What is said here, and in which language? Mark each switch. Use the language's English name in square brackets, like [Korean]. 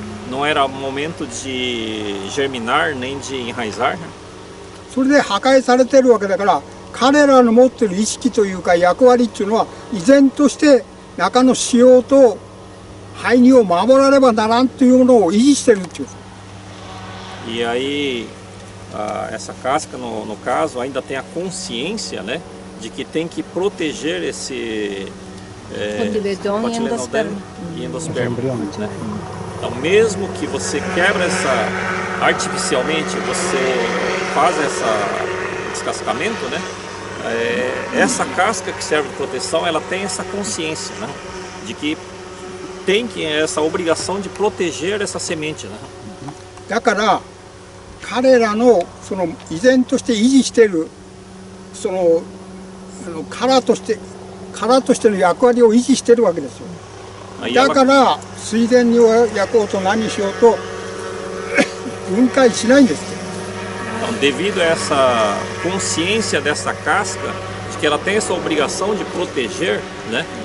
[Portuguese] Não era momento de germinar nem de enraizar. [Japanese] それで破壊されてるわけだから彼らの持ってる意識というか役割っていうのは依然として中の子葉と胚乳を守らねばならんというものを維持してるっていう。 [Portuguese] E aí essa casca no caso ainda tem a consciência, né, de que tem que proteger esse cotiledon e endosperma, né? Então mesmo que você quebra artificialmente, você faz esse descascamento, né? Essa casca que serve de proteção, ela tem essa consciência, né, de que tem essa obrigação de proteger essa semente, né? [Japanese] だから彼らのその依然として維持しているその殻としての役割を維持しているわけですよ。だから水田に焼こうと何しようと分解しないんですよ。 [Portuguese] Então, devido a essa consciência dessa casca, de que ela tem essa obrigação de proteger, né?